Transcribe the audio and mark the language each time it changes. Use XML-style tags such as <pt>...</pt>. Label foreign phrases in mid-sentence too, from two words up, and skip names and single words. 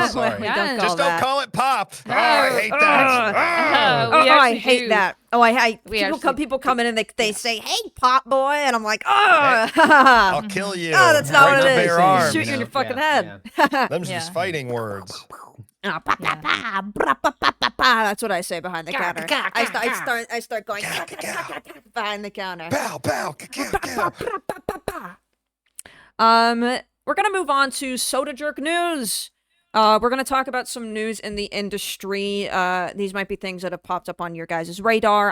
<en>sorry. yeah. Just don't call it pop. No. Oh, I hate that. Uh, Oh, we I actually hate do. that. Oh, people come in and they say, "Hey, pop boy," and I'm like, "Oh, I'll kill you. Oh, that's not Right what to it is. bare arms. Shoot you in your fucking Yeah, head." Them's Yeah. just fighting words. Ah, pa, pa, pa, bra, pa, pa, pa, pa. That's what I say behind the counter. I start going behind the counter. Pow, pow, ka-kow. We're gonna move on to Soda Jerk news. We're gonna talk about some news in the industry. These might be things that have popped up on your guys' radar.</en>